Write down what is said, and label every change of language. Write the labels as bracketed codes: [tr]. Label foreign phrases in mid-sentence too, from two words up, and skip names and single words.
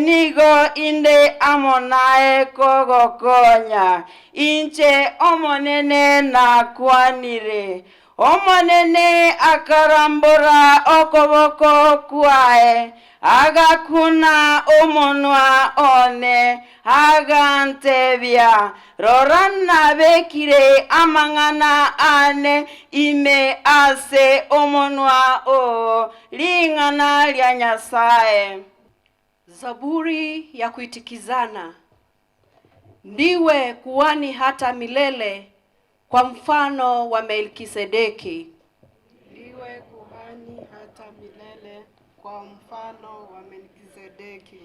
[guz] nigo inde amonae kogokonya inche omonene nakwanire omonene akarambura okoboko kwae agakuna omonwa one agantebia rorana bekire amang'ana ane ime ase omonwa o ling'ana lya Nyasaye. [sw] Zaburi ya kuitikizana. Ndiwe kuhani hata milele kwa mfano wa Melkisedeki. Ndiwe kuhani hata milele kwa mfano wa Melkisedeki.